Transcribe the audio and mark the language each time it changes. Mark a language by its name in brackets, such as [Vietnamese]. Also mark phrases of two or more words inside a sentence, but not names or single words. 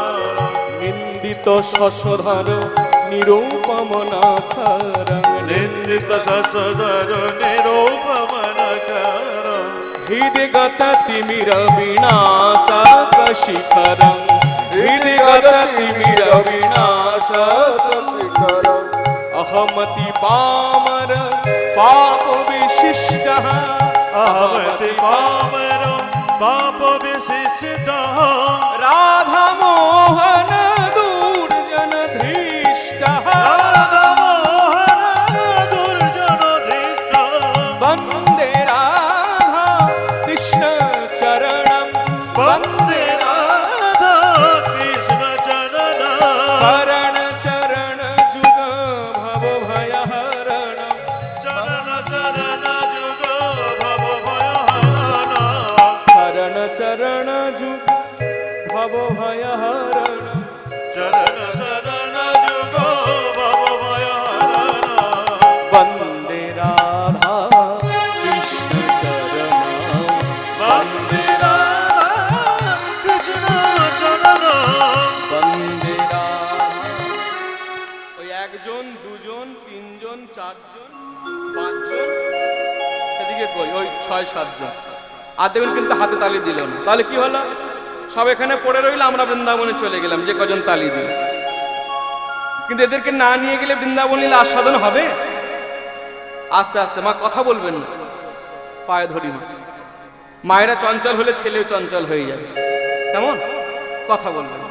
[Sanskrit] নিন্দিত শশধর নিরূপম নিরূপমনখরং নিন্দিত সসদর নিরূপমনখর হৃদি গত তিমির বিনাশক শিখরং হৃদি গত তিমির বিনাশক শিখরম अहमति पामर पाप विशिष्ट अहमति पामर पाप विशिष्ट राधा मोहन दूर्जन धृष्ट राधा मोहन दुर्जन दृष्ट वंदे राधा कृष्ण चरणम वन्दे राधा कृष्ण चरण शरण चरण जुग भव भय हरण चरण शरण जुग भव भयहरण शरण चरण जुग भव भय हरण चरण शरण जुग भव भयहरण वंदे राधा कृष्ण चरण वन्दे राधा कृष्ण चरण [Bangla] বন্দে ওই একজন দুজন তিনজন চারজন পাঁচজন এদিকে কই ওই 6-7 জন আর দেখুন কিন্তু হাতে তালি দিল না তাহলে কি হলো সব এখানে পড়ে রইল আমরা বৃন্দাবনে চলে গেলাম যে কজন তালি দিল কিন্তু এদেরকে না নিয়ে গেলে বৃন্দাবন লীলা আস্বাদন হবে আস্তে আস্তে মা কথা বলবেন না পায়ে ধরি মা মায়েরা চঞ্চল হলে ছেলেও চঞ্চল হয়ে যাবে কেমন কথা বলবেন না।